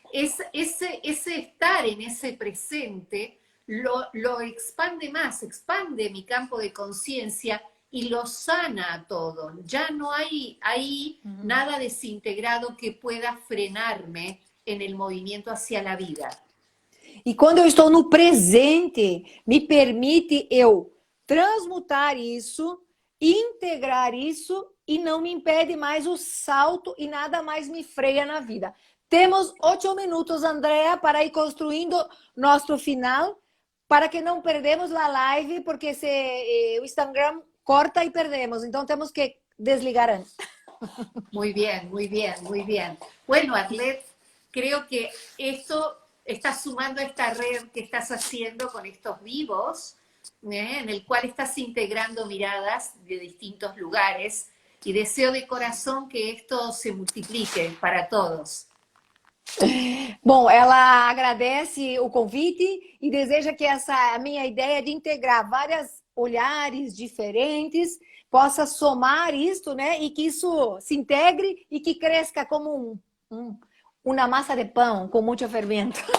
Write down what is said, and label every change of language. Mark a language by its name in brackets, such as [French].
[Spanish] Ese estar en ese presente lo expande más, expande mi campo de conciencia y lo sana a todo. Ya no hay ahí nada desintegrado que pueda frenarme en el movimiento hacia la vida. [Portuguese] E quando eu estou no presente, me permite eu transmutar isso, integrar isso e não me impede mais o salto e nada mais me freia na vida. Temos 8 minutos, Andrea, para ir construindo nosso final, para que não perdemos a live, porque o Instagram corta e perdemos. Então temos que desligar antes. [Spanish] Muy bien, muy bien, muy bien. Bueno, Arlet, creo que esto estás sumando a esta red que estás haciendo con estos vivos, en el cual estás integrando miradas de distintos lugares y deseo de corazón que esto se multiplique para todos. [Portuguese] Bom, ela agradece o convite e deseja que essa minha ideia de integrar vários olhares diferentes possa somar isto, né? E que isso se integre e que cresça como uma massa de pão com muito fermento.